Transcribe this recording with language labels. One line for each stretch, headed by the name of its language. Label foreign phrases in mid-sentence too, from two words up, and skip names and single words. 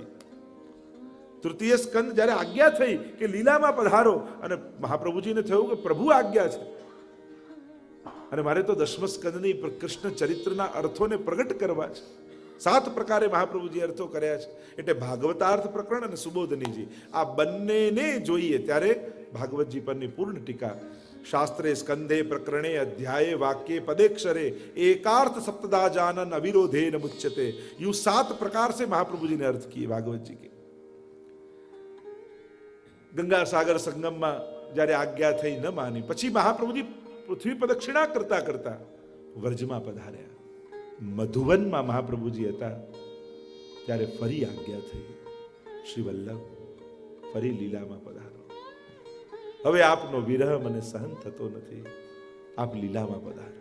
Gujarati: તૃતીય સ્કંદ જ્યારે આજ્ઞા થઈ કે લીલામાં પધારો અને મહાપ્રભુજીને થયું કે પ્રભુ આજ્ઞા છે અને મારે તો દશમ સ્કંદની કૃષ્ણ ચરિત્રના અર્થોને પ્રગટ કરવા છે. 7 પ્રકારે મહાપ્રભુજી અર્થો કર્યા છે. એટલે ભાગવતાર્થ પ્રકરણ અને સુબોધનીજી આ બંનેને જોઈએ ત્યારે ભાગવતજી પરની પૂર્ણ ટીકા.
Sanskrit: शास्त्रे स्कन्दे प्रकरणे अध्याये वाक्य पदेक्षरे एकार्थ सप्तदा जानन अविरोधे न मुच्यते.
Hindi: यूं 7 प्रकार से महाप्रभु जी ने अर्थ किए भागवत जी के.
Gujarati: ગંગા સાગર સંગમમાં જ્યારે આજ્ઞા થઈ ન માની પછી મહાપ્રભુજી પૃથ્વી પ્રદક્ષિણા કરતા કરતા વ્રજમાં પધાર્યા. મધુવનમાં મહાપ્રભુજી હતા ત્યારે ફરી આજ્ઞા થઈ, શ્રી વલ્લભ ફરી લીલામાં પધારો, હવે આપનો વિરહ મને સહન થતો નથી, આપ લીલામાં પધારો.